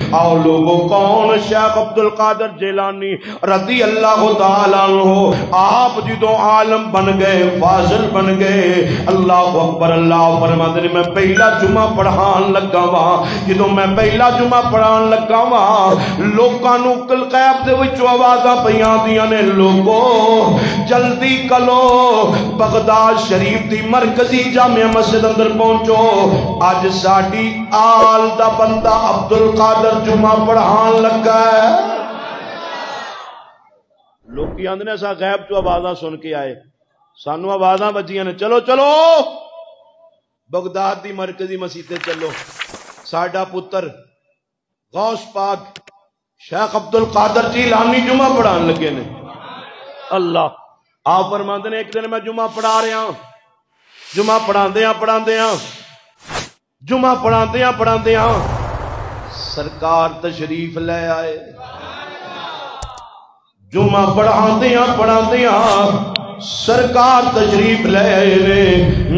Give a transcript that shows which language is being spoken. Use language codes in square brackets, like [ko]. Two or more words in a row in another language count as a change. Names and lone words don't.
[pa] آؤ لوگوں کون؟ شیخ عبد القادر جیلانی [ar] رضی اللہ تعالیٰ عنہ [pa] آپ جدوں عالم بن گئے، فاضل بن گئے، اللہ اکبر، اللہ فرماتے ہیں میں پہلا جمعہ پڑھان لگا وا، جدوں میں پہلا جمعہ پڑھان لگا وا لوکاں نوں غیب دے وچوں آوازاں پیاں دیاں نے، لوگو جلدی کلو بغداد شریف دی مرکزی جامع مسجد اندر پہنچو، اج ساڈی آل دا بندہ عبد القادر جمعہ پڑھان لگا ہے۔ لوکی آندے نے اساں غیب تو آوازاں سن کے آئے، سانو آوازاں بجیاں نے، چلو چلو بغداد دی مرکزی مسجد تے چلو، ساڈا پتر غوث پاک شیخ عبد القادر جیلانی جمعہ پڑھان لگے نے۔ اللہ آپ فرماندے نے ایک دن میں جمعہ پڑھا رہا، جمعہ پڑھاندیاں سرکار تشریف لے آئے، جمعہ پڑھاندیاں سرکار تشریف لے آئے نے۔